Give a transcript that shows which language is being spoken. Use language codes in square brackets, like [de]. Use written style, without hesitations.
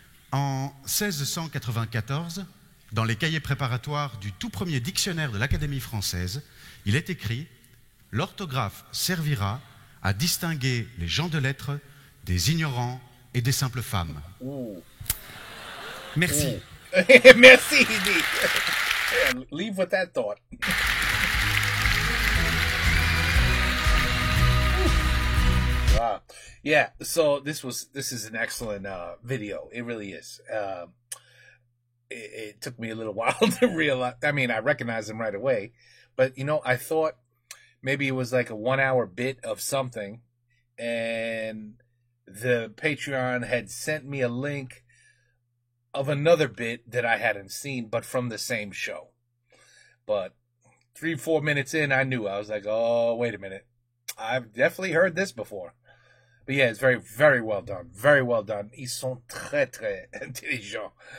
[fr] En 1694, dans les cahiers préparatoires du tout premier dictionnaire de l'Académie française, il est écrit « L'orthographe servira à distinguer les gens de lettres des ignorants et des simples femmes. » Merci. [en] Merci, indeed. Leave with that thought. Wow. Yeah, so this is an excellent video. It really is. It took me a little while to realize. I mean, I recognized him right away, but I thought maybe it was like a 1 hour bit of something, and the Patreon had sent me a link of another bit that I hadn't seen, but from the same show. But 3-4 minutes in, I knew. I was like, oh, wait a minute. I've definitely heard this before. But yeah, it's very, very well done. Very well done. [fr] Ils sont très, très intelligents.